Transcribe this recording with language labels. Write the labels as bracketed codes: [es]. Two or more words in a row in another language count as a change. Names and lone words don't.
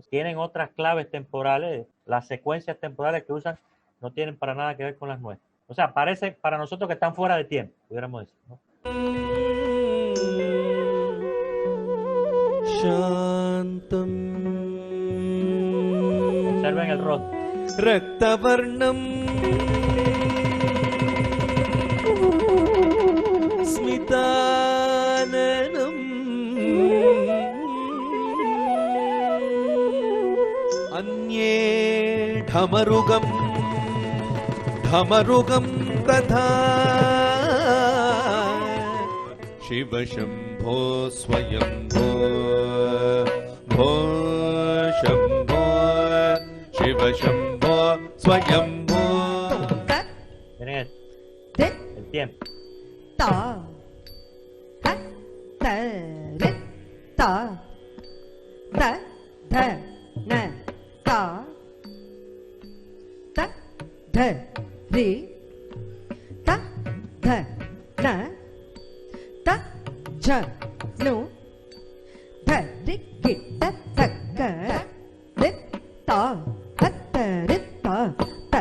[es] Tienen otras claves temporales, las secuencias temporales que usan no tienen para nada que ver con las nuestras. O sea, parece para nosotros que están fuera de tiempo, pudiéramos decir, ¿no? Shantam. Observen el rostro. [sa] Raktavarnam Smitananam Anye Dhamarugam Dhamarugam Tatha Shiva Shambho Swayambho Bho Shambho Shiva Shambho Swayambho. [es] Miren esto. El tiempo. Ta ha ta re ta ta ta na ta ta ta re ta ta na ta ja no ta ri ki ta ta ka re ta ta ta re ta ta